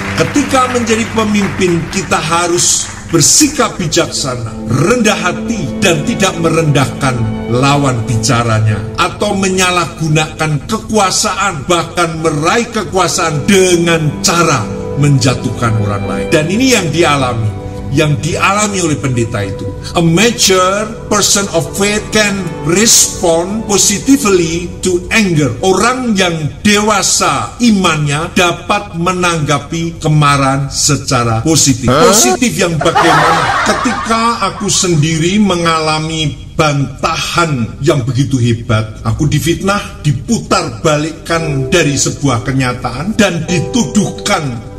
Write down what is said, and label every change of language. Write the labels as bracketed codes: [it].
[id] Ketika menjadi pemimpin, kita harus bersikap bijaksana, rendah hati, dan tidak merendahkan lawan bicaranya atau menyalahgunakan kekuasaan, bahkan meraih kekuasaan dengan cara menjatuhkan orang lain. Dan ini yang dialami oleh pendeta itu. [en] A mature person of faith can respond positively to anger. [id] Orang yang dewasa imannya dapat menanggapi kemarahan secara positif. Positif yang bagaimana? Ketika aku sendiri mengalami bantahan yang begitu hebat, aku difitnah, diputar balikkan dari sebuah kenyataan, dan dituduhkan